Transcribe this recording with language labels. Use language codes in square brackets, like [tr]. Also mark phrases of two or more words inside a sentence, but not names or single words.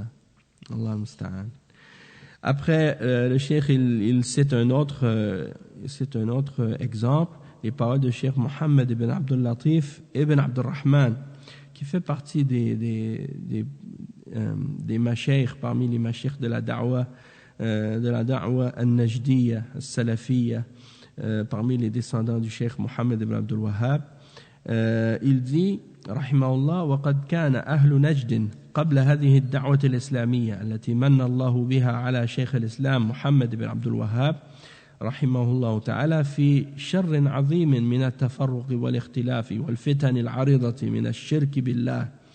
[ar] الله المستعان. [fr] Après, le cheikh, il cite un autre exemple, les paroles de cheikh Mohammed ibn Abdul Latif ibn Abdul Rahman, qui fait partie des mashaykh, parmi les mashaykh de la [ar] الدعوة النجدية, [fr] al-Salafiyya, parmi les descendants du Cheikh Mohammed ibn Abdul Wahhab. Il dit [ar] رحمه الله وقد كان أهل نجد قبل هذه الدعوة الإسلامية التي من الله بها على شيخ الإسلام محمد بن عبد الوهاب رحمه الله تعالى في شر عظيم من التفرق والاختلاف والفتن العريضة من الشرك بالله